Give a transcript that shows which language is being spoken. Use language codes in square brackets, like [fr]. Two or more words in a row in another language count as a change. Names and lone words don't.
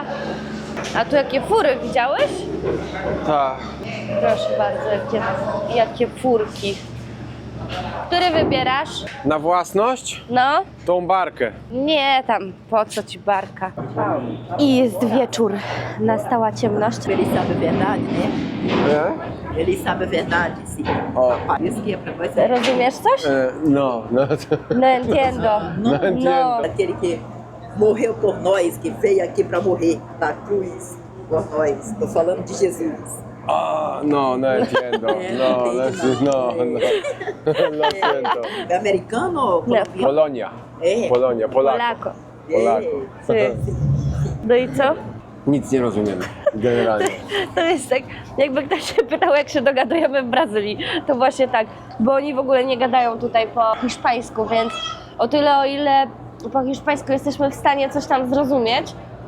[pl] A tu jakie fury, widziałeś? Tak. Proszę bardzo, jakie furki. Który wybierasz? Na własność? No? Tą barkę. Nie, tam, po co ci barka? I jest wieczór, nastała ciemność. [pt] Ele sabe a verdade, né? [pl] Nie? [pt] Ele sabe a verdade, sim. Ó. Isso que é pra você. [pl] Rozumiesz coś? [es] No, no. No entiendo. No entiendo. [pt] Aquele que morreu por nós, que veio aqui pra morrer na cruz por nós. Tô falando de Jesus. [es] No, no entiendo. No, no, no. No entiendo. [pt] É americano ou colombiano? [es] Polonia. [pt] É. [es] Polonia, Polako. Polako. Polako. [pl] Ty. No i co? Nic nie rozumiemy, generalnie. To jest tak, jakby ktoś się pytał, jak się dogadujemy w Brazylii. To właśnie tak, bo oni w ogóle nie gadają tutaj po hiszpańsku, więc o tyle, o ile po hiszpańsku jesteśmy w stanie coś tam zrozumieć, to